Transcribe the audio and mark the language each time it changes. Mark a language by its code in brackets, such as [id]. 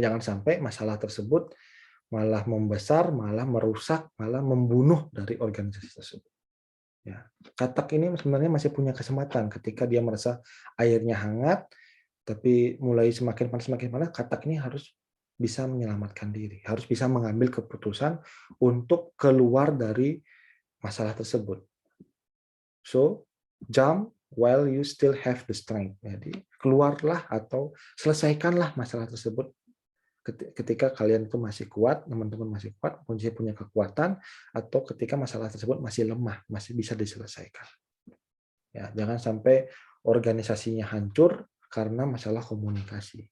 [id] Jangan sampai masalah tersebut malah membesar, malah merusak, malah membunuh dari organisasi tersebut. Ya. Katak ini sebenarnya masih punya kesempatan ketika dia merasa airnya hangat, tapi mulai semakin panas, katak ini harus bisa menyelamatkan diri, harus bisa mengambil keputusan untuk keluar dari masalah tersebut. [en] So, jump while you still have the strength. [id] Jadi, keluarlah atau selesaikanlah masalah tersebut ketika kalian itu masih kuat, teman-teman masih kuat, masih punya kekuatan, atau ketika masalah tersebut masih lemah, masih bisa diselesaikan. Ya, jangan sampai organisasinya hancur karena masalah komunikasi.